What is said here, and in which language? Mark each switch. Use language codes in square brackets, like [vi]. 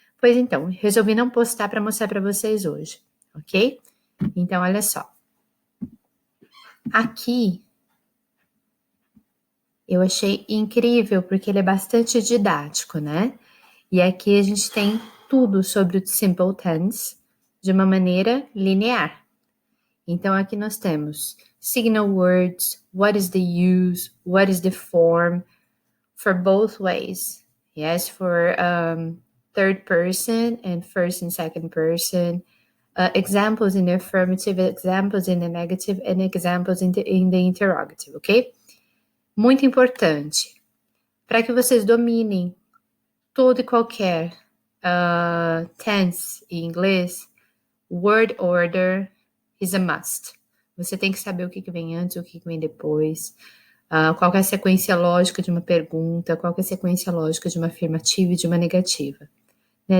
[pt] Pois então, resolvi não postar para mostrar para vocês hoje, ok? Então, olha só. Aqui, eu achei incrível, porque ele é bastante didático, né? E aqui a gente tem tudo sobre o simple tense de uma maneira linear. Então, aqui nós temos [en] signal words, what is the use, what is the form, for both ways. Yes, for third person and first and second person. Examples in the affirmative, examples in the negative, and examples in the interrogative, ok? [pt] Muito importante, para que vocês dominem todo e qualquer tense em inglês, [en] word order is a must. [pt] Você tem que saber o que vem antes, o que vem depois, qual é a sequência lógica de uma pergunta, qual é a sequência lógica de uma afirmativa e de uma negativa. Né?